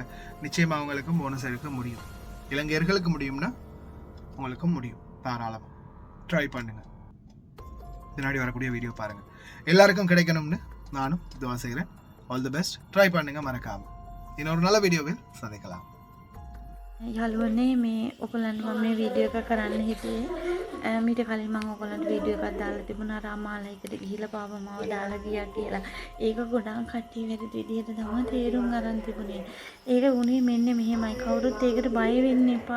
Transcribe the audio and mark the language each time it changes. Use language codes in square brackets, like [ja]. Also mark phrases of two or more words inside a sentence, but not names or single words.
[ta] நிச்சயமாக அவங்களுக்கும் போனஸ் எடுக்க முடியும். இலங்கையர்களுக்கு முடியும்னா உங்களுக்கும் முடியும். தாராளமாக ட்ரை பண்ணுங்கள். பின்னாடி வரக்கூடிய வீடியோ பாருங்கள். எல்லாருக்கும் கிடைக்கணும்னு நானும் துவா செய்கிறேன். [en] All the best. [ta] ட்ரை பண்ணுங்கள் மறக்காமல். இன்னொரு நல்ல வீடியோவில் சந்திக்கலாம். [si] යාළුවනේ මේ ඔයගොල්ලන්ට මම මේ වීඩියෝ එක කරන්න හිතුවේ මීට කලින් මම ඔයගොල්ලන්ට වීඩියෝ එකක් දාලා තිබුණා රාමාලයකට ගිහිලා පාප මාව දාලා ගියා කියලා. ඒක ගොඩාක් කට්ටිය වැරදි විදිහට තමයි තේරුම් අරන් තිබුණේ. ඒක උනේ මෙන්න මෙහෙමයි. කවුරුත් ඒකට බය වෙන්න එපා.